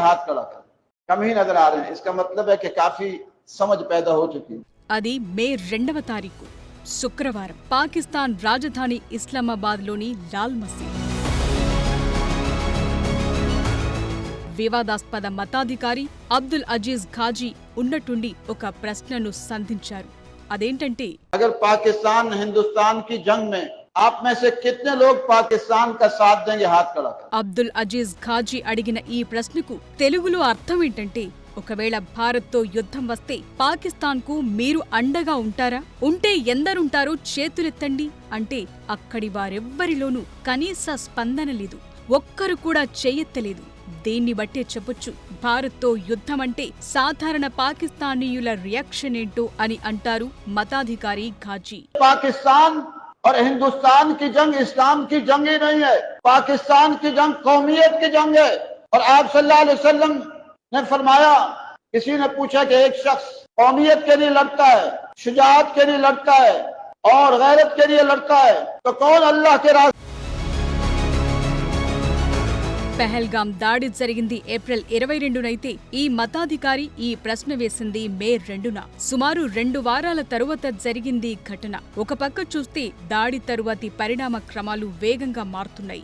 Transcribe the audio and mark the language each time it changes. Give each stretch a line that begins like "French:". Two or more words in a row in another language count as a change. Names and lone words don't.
Hindi: हाथ खड़ा कर. कम ही नजर आ रहे हैं. इसका मतलब है कि काफी समझ पैदा हो चुकी है.
Telugu: అది మే 2వ తారీఖు శుక్రవారం పాకిస్తాన్ రాజధాని ఇస్లామాబాద్ లోని లాల్ మసీద్. వివాదాస్పద మతాధికారి అబ్దుల్ అజీజ్ ఖాజీ ఉన్నట్టుండి ఒక ప్రశ్నను సంధించారు. అదేంటంటే,
Hindi: अगर पाकिस्तान हिंदुस्तान की जंग में आप में से कितने लोग पाकिस्तान का साथ देंगे? हाथ खड़ा कर.
Telugu: అబ్దుల్ అజీజ్ ఖాజీ అడిగిన ఈ ప్రశ్నకు తెలుగులో అర్థం ఏంటంటే, ఒకవేళ భారత్తో యుద్ధం వస్తే పాకిస్తాన్కు మీరు అండగా ఉంటారా? ఉంటే ఎందరుంటారో చేతులెత్తండి అంటే అక్కడి వారెవ్వరిలోనూ కనీస స్పందన లేదు. ఒక్కరు కూడా చెయ్యెత్తలేదు. దీన్ని బట్టే చెప్పొచ్చు, భారత్తో యుద్ధమంటే సాధారణ పాకిస్తానీయుల రియాక్షన్ ఏంటో అని అంటారు మతాధికారి ఖాజీ.
Hindi: पाकिस्तान और हिंदुस्तान की जंग इस्लाम की जंग ही नहीं है. पाकिस्तान की जंग कौमियत की जंग है. और आप
Arabic: صلى الله عليه وسلم
Hindi: ने फरमाया, किसी ने पूछा कि एक शख्स कौमियत के लिए लड़ता है, शुजाअत के लिए लड़ता है और गैरत के लिए लड़ता है, तो कौन अल्लाह के रास्ते?
Telugu: పెహల్గాం దాడి జరిగింది ఏప్రిల్ 22నైతే ఈ మతాధికారి ఈ ప్రశ్న వేసింది మే 2న. సుమారు 2 వారాల తరువాత జరిగింది ఘటన. ఒక పక్క చూస్తే దాడి తరువాతి పరిణామ క్రమాలు వేగంగా మారుతున్నాయి.